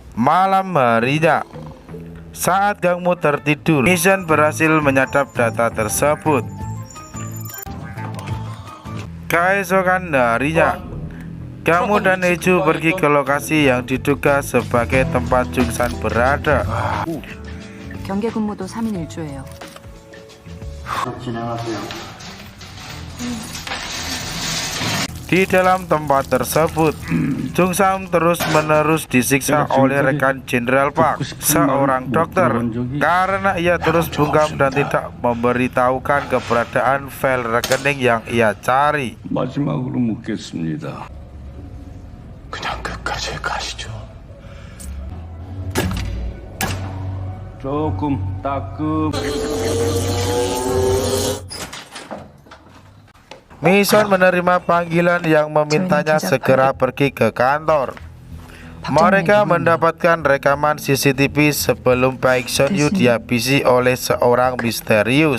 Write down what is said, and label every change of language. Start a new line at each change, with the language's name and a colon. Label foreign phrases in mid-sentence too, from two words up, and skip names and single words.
Indonesian: Malam harinya, saat Kangmu tertidur, Mison berhasil menyadap data tersebut. Keesokan harinya, Kangmu dan Heju pergi ke lokasi yang diduga sebagai tempat Jungsan berada.
Korean: 경계 근무도 3인 1조예요.
Indonesian: Di dalam tempat tersebut, Jungsan terus-menerus disiksa oleh rekan Jenderal Park, seorang dokter, karena ia terus bungkam dan tidak memberitahukan keberadaan file rekening yang ia cari.
Korean: 마지막으로 묻겠습니다. 그냥 끝까지 가시죠. 조금 따끔.
Indonesian: Mison menerima panggilan yang memintanya segera pergi ke kantor. Mereka mendapatkan rekaman CCTV sebelum Baek Son Yu dihabisi oleh seorang misterius.